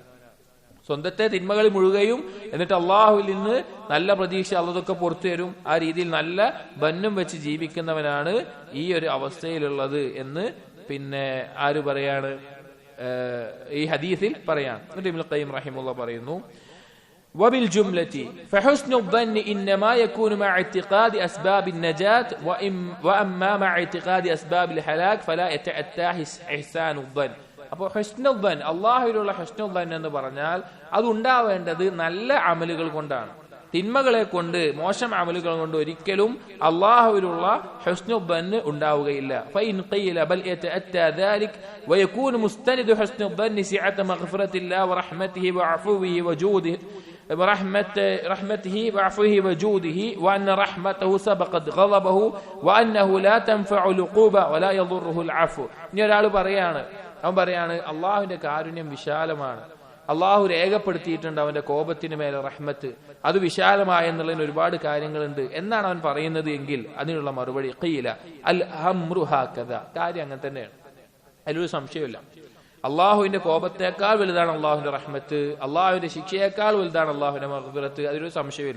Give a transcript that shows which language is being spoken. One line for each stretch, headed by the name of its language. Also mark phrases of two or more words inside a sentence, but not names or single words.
Malayalam: സ്വന്തത്തെ തിന്മകളിൽ മുഴുകയും എന്നിട്ട് അള്ളാഹുവിൽ നിന്ന് നല്ല പ്രതീക്ഷ അള്ളതൊക്കെ പുറത്തു തരും, ആ രീതിയിൽ നല്ല ബന്നും വെച്ച് ജീവിക്കുന്നവനാണ് ഈ ഒരു അവസ്ഥയിലുള്ളത് എന്ന് പിന്നെ ആര് പറയാണ്? ഈ ഹദീസിൽ പറയാം. എന്നിട്ട് ഇബ്നുൽ ഖയ്യിം റഹിമഹുല്ലാഹ് പറയുന്നു
Arabic: وبالجملة فحسن الظن إنما يكون مع اعتقاد أسباب النجاة وأما مع اعتقاد أسباب الهلاك فلا يتأتى إحسان الظن.
Malayalam: അപ്പോൾ
Arabic: حسن الظن,
Malayalam: അള്ളാഹുവിലുള്ള
Arabic: حسن الظن
Malayalam: എന്ന് പറഞ്ഞാൽ അത് ഉണ്ടാവേണ്ടത് നല്ല അമലുകൾ കൊണ്ടാണ്. തിന്മകളെ കൊണ്ട്, മോശം അമലുകൾ കൊണ്ട് ഒരിക്കലും അള്ളാഹുവിലുള്ള
Arabic: حسن الظن
Malayalam: ഉണ്ടാവുകയില്ല.
Arabic: فإن قيل بل يتأتى ذلك ويكون مستند حسن الظن سعة مغفرة الله ورحمته وعفوه وجوده برحمته وعفوه وجوده وأن رحمته سبقت غضبه وأنه لا تنفع العقوبة ولا يضره العفو.
Malayalam: ഇനി ഒരാൾ അവൻ പറയാണ് അള്ളാഹുവിന്റെ കാരുണ്യം വിശാലമാണ്, അള്ളാഹു രേഖപ്പെടുത്തിയിട്ടുണ്ട് അവന്റെ കോപത്തിന് മേലെ റഹ്മത്ത്, അത് വിശാലമായെന്നുള്ളതിന് ഒരുപാട് കാര്യങ്ങളുണ്ട് എന്നാണ് അവൻ പറയുന്നത് എങ്കിൽ അതിനുള്ള മറുപടി
Arabic: قيل الأمر هكذا.
Malayalam: കാര്യം അങ്ങനെ തന്നെയാണ്, അതിലൊരു സംശയമില്ല. അള്ളാഹുവിന്റെ കോപത്തേക്കാൾ വലുതാണ് അള്ളാഹുവിന്റെ റഹ്മത്ത്, അള്ളാഹുവിന്റെ ശിക്ഷയേക്കാൾ വലുതാണ് അള്ളാഹുവിന്റെ മഗ്ഫിറത്ത്, അതിലൊരു സംശയമില്ല.